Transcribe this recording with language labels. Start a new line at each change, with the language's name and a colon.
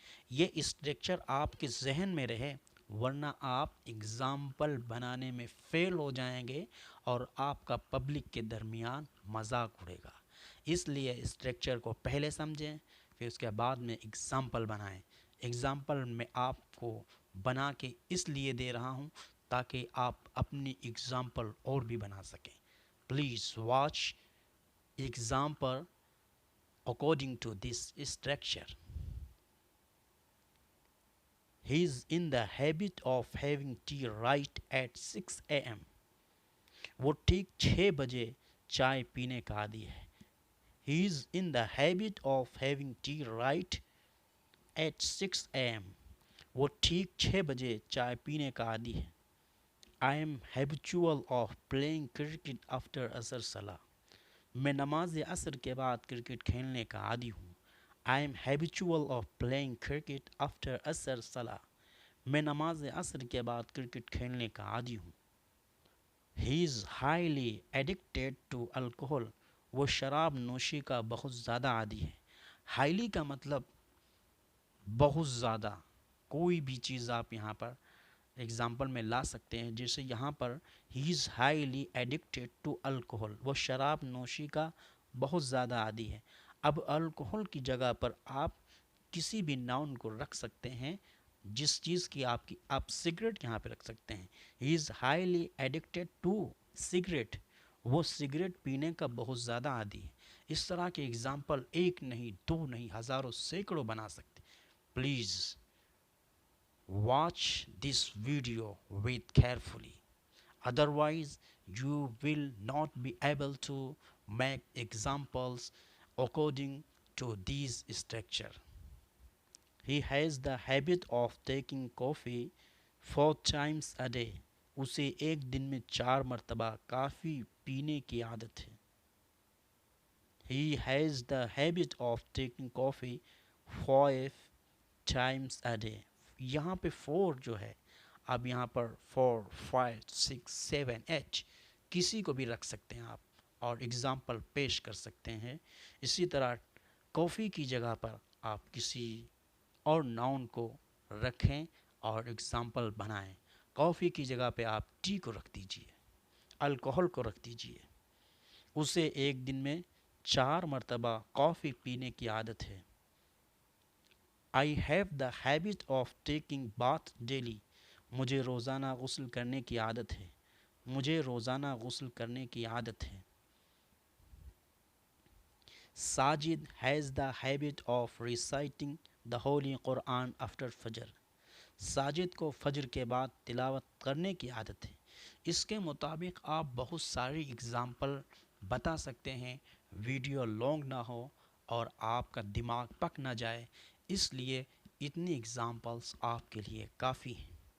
Urdu: یہ اسٹرکچر آپ کے ذہن میں رہے، ورنہ آپ اگزامپل بنانے میں فیل ہو جائیں گے اور آپ کا پبلک کے درمیان مذاق اڑے گا. اس لیے اسٹرکچر کو پہلے سمجھیں، پھر اس کے بعد میں اگزامپل بنائیں. اگزامپل میں آپ کو بنا کے اس لیے دے رہا ہوں تاکہ آپ اپنی اگزامپل اور بھی بنا سکیں.
English: Please watch example according to this structure. He is in the habit of having tea right at 6 a.m.
Urdu: وہ ٹھیک 6 بجے چائے پینے کا عادی ہے.
English: He is in the habit of having tea right at 6 a.m.
Urdu: وہ ٹھیک 6 بجے چائے پینے کا عادی ہے.
English: I am habitual of playing cricket after عصر صلاح.
Urdu: میں نماز عصر کے بعد کرکٹ کھیلنے کا عادی ہوں.
English: I am habitual of playing cricket after عصر صلاح.
Urdu: میں نماز عصر کے بعد کرکٹ کھیلنے کا عادی ہوں.
English: He is highly addicted to alcohol.
Urdu: وہ شراب نوشی کا بہت زیادہ عادی ہے. highly کا مطلب بہت زیادہ. کوئی بھی چیز آپ یہاں پر ایگزامپل میں لا سکتے ہیں، جیسے یہاں پر
English: he is highly addicted to alcohol,
Urdu: وہ شراب نوشی کا بہت زیادہ عادی ہے. اب الکوہل کی جگہ پر آپ کسی بھی ناؤن کو رکھ سکتے ہیں، جس چیز کی آپ سگریٹ یہاں پہ رکھ سکتے ہیں.
English: he is highly addicted to cigarette,
Urdu: وہ سگریٹ پینے کا بہت زیادہ عادی ہے. اس طرح کے ایگزامپل ایک نہیں، دو نہیں، ہزاروں سینکڑوں بنا سکتے.
English: Please watch this video with carefully, otherwise you will not be able to make examples according to these structure. He has the habit of taking coffee 4 times a day.
Urdu: اسے ایک دن میں 4 مرتبہ کافی پینے کی عادت ہے.
English: He has the habit of taking coffee 5 times a day.
Urdu: یہاں پہ 4 جو ہے، اب یہاں پر 4 5 6 7 8 کسی کو بھی رکھ سکتے ہیں آپ اور اگزامپل پیش کر سکتے ہیں. اسی طرح کافی کی جگہ پر آپ کسی اور ناؤن کو رکھیں اور اگزامپل بنائیں. کافی کی جگہ پہ آپ ٹی کو رکھ دیجئے، الکوہل کو رکھ دیجئے. اسے ایک دن میں 4 مرتبہ کافی پینے کی عادت ہے.
English: I have the habit of taking bath daily.
Urdu: مجھے روزانہ غسل کرنے کی عادت ہے. مجھے روزانہ غسل کرنے کی عادت ہے.
English: Sajid has the habit of reciting the Holy Quran after Fajr.
Urdu: Sajid کو فجر کے بعد تلاوت کرنے کی عادت ہے. اس کے مطابق آپ بہت ساری اگزامپل بتا سکتے ہیں، ویڈیو لانگ نہ ہو اور آپ کا دماغ پک نہ جائے، اس لیے اتنی اگزامپلس آپ کے لیے کافی ہیں.